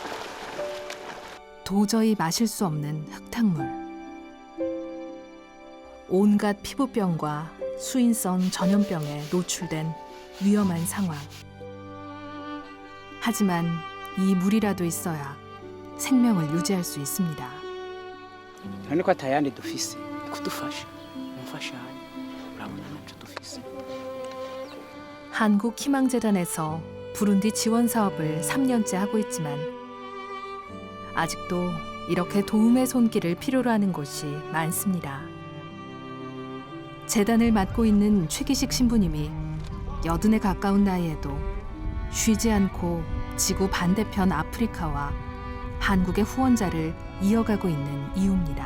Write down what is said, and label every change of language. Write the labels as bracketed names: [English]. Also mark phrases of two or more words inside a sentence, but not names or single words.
[Korean] 도저히 마실 수 없는 흙탕물. 온갖 피부병과 수인성 전염병에 노출된 위험한 상황. 하지만 이 물이라도 있어야 생명을 유지할 수 있습니다. [Rundi] none ko atayandi dufise kudufasha umfashanyo urabona nacyo dufise. [Korean] 한국희망재단에서 부룬디 지원 사업을 3년째 하고 있지만 아직도 이렇게 도움의 손길을 필요로 하는 곳이 많습니다. 재단을 맡고 있는 최기식 신부님이 80에 가까운 나이에도 쉬지 않고 지구 반대편 아프리카와 한국의 후원자를 이어가고 있는 이유입니다.